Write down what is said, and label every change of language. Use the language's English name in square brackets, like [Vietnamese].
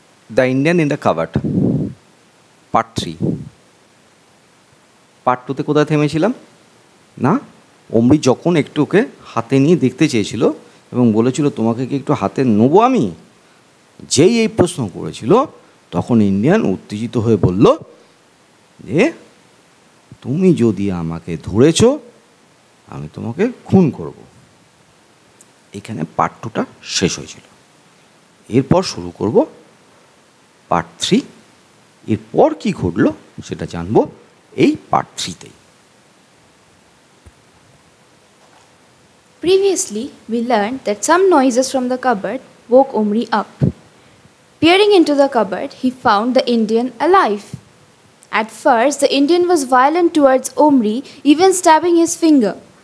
[English] The Indian in the Cupboard, Part 3. [Bangla] Part টুতে কোথায় থেমেছিলাম না, অমৃত যখন একটু ওকে হাতে নিয়ে দেখতে চেয়েছিল এবং বলেছিল তোমাকে কি একটু হাতে নেবো আমি, যেই এই প্রশ্ন করেছিল তখন ইন্ডিয়ান উত্তেজিত হয়ে বলল যে তুমি যদি আমাকে ধরেছ আমি তোমাকে খুন করব। এখানে পার্ট টুটা শেষ হয়েছিল। এরপর শুরু করব পার্ট 3। এরপর কি ঘটলো সেটা জানবো এই part 3-তেই। [English] Previously, we learned that some noises from the cupboard woke Omri up. Peering into the cupboard, he found the Indian alive. At first, the Indian was violent towards Omri, even stabbing his finger.